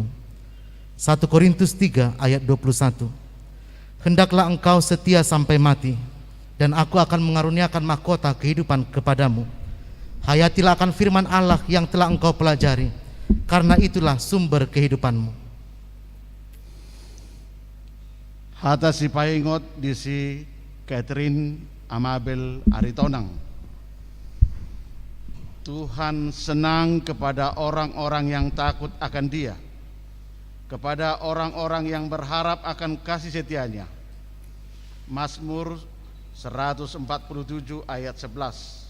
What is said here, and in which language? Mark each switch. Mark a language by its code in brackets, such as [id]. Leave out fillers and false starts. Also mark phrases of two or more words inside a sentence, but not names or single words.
[id] 1 Korintus 3 ayat 21. Hendaklah engkau setia sampai mati, dan aku akan mengaruniakan mahkota kehidupan kepadamu. Hayatilah akan firman Allah yang telah engkau pelajari, karena itulah sumber kehidupanmu. [bbc] Hata si paingot di si Catherine Amabel Aritonang. [id] Tuhan senang kepada orang-orang yang takut akan Dia, kepada orang-orang yang berharap akan kasih setianya. Mazmur 147 ayat 11.